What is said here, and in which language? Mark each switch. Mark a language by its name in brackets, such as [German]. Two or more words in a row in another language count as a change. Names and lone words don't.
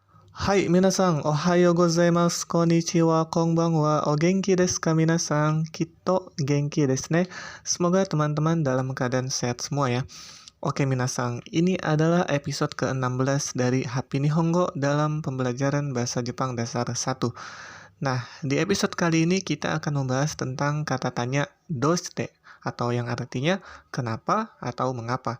[Japanese] はい、皆さん、おはようございます、こんにちは、こんばんは、お元気ですか皆さん、きっと元気ですね. [Indonesian] Semoga teman-teman dalam keadaan sehat semua ya. Oke minasan, ini adalah episode ke-16 dari Happy Nihongo dalam pembelajaran bahasa Jepang dasar 1. Nah, di episode kali ini kita akan membahas tentang kata tanya doshite, atau yang artinya kenapa atau mengapa.